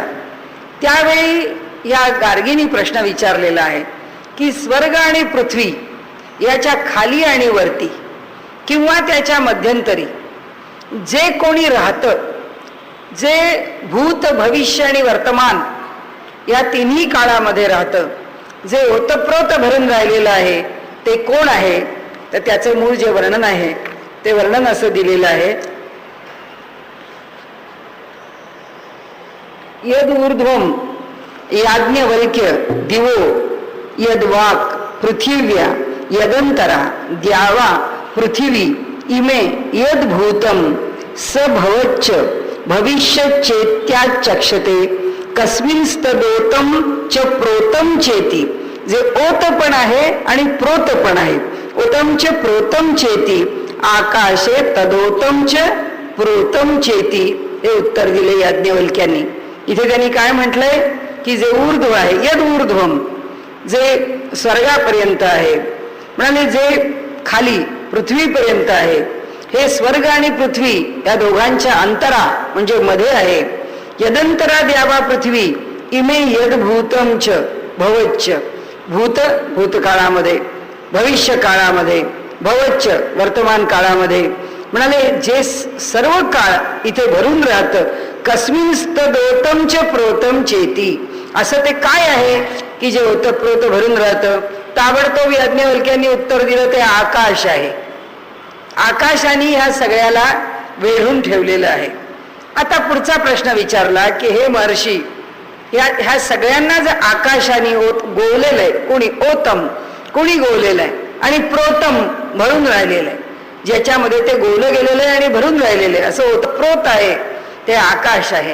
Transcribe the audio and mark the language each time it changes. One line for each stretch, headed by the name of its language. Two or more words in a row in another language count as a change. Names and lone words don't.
Marathi: त्यावेळी या गार्गीनी प्रश्न विचारलेला आहे की स्वर्ग आणि पृथ्वी याच्या खाली आणि वरती किंवा त्याच्या मध्यंतरी जे कोणी राहतं जे भूत भविष्य आणि वर्तमान या तिन्ही काळामध्ये राहतं, जे ओतप्रोत भरून राहिलेलं आहे ते कोण आहे, तर त्याचं मूळ जे वर्णन आहे ते वर्णन असं दिलेलं आहे,
Sanskrit: यद ऊर्ध्वम याज्ञवल्क्य दिवो यद्वाक पृथिव्या यदंतरा द्यावा पृथिवी इमे यद्भूतम स भवच्च भविष्यचेत्याचक्षते कस्मिंस्तदोतम च प्रोतम चेती.
Marathi: जे ओत पण आहे आणि प्रोत पण आहे.
Sanskrit: ओतम च प्रोतम चेती आकाशे तदोतम च प्रोतम चेती.
Marathi: हे उत्तर दिले याज्ञवल्क्यांनी. इथे त्यांनी काय म्हटलंय की जे ऊर्ध्व आहे,
Sanskrit: यद ऊर्ध्वम,
Marathi: जे स्वर्गापर्यंत आहे, म्हणाले जे खाली पृथ्वीपर्यंत आहे, हे स्वर्ग आणि पृथ्वी या दोघांच्या अंतरा म्हणजे मध्ये आहे.
Sanskrit: यदंतरा द्यावा पृथ्वी इमे यद भूतम च भवच्च,
Marathi: भूत भूतकाळामध्ये, भविष्य काळामध्ये, भवच्च वर्तमान काळामध्ये, म्हणाले जे सर्व काळ इथे भरून राहतं.
Sanskrit: कस्मिंस्तदोतम च प्रोतम चेती,
Marathi: असं ते काय आहे की जे ओतप्रोत भरून राहतं. ताबडतोब याज्ञवल्क्यांनी उत्तर दिलं ते आकाश आहे. आकाशाने ह्या सगळ्याला वेढून ठेवलेलं आहे. आता पुढचा प्रश्न विचारला की हे महर्षी, ह्या सगळ्यांना जर आकाशाने गोवलेलं आहे, कोणी ओतम, कोणी गोवलेलं आहे, आणि प्रोतम भरून राहिलेलं आहे, ज्याच्यामध्ये ते गोवलं गेलेलं आहे आणि भरून राहिलेलं आहे, असं ओतप्रोत आहे ते आकाश आहे.